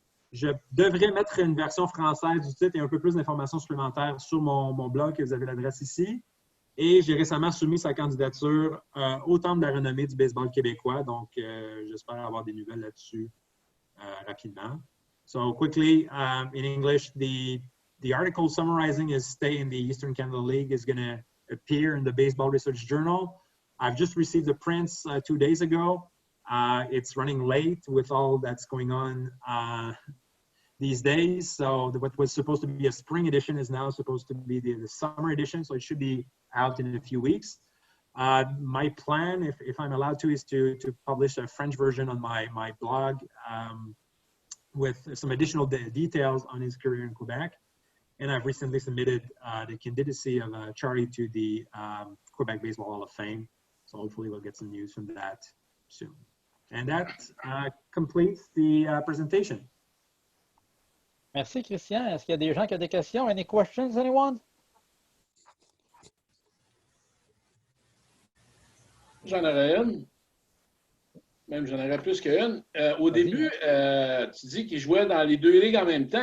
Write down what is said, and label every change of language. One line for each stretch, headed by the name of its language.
French: Je devrais mettre une version française du titre et un peu plus d'informations supplémentaires sur mon blog, que vous avez l'adresse ici. Et j'ai récemment soumis sa candidature au Temple de la renommée du baseball québécois, donc j'espère avoir des nouvelles là-dessus rapidement.
English: So quickly, in English, the article summarizing his stay in the Eastern Canada League is going to appear in the Baseball Research Journal. I've just received the prints 2 days ago. It's running late with all that's going on these days. So what was supposed to be a spring edition is now supposed to be the summer edition. So it should be out in a few weeks. My plan, if I'm allowed to, is to publish a French version on my blog with some additional details on his career in Quebec. And I've recently submitted the candidacy of Charlie to the Quebec Baseball Hall of Fame. So hopefully we'll get some news from that soon. And that completes the presentation.
French: Merci, Christian. Est-ce qu'il y a des gens qui ont des questions?
English: Any questions, anyone?
French: J'en aurais une. Même j'en aurais plus qu'une. Au début, tu dis qu'il jouait dans les 2 ligues en même temps.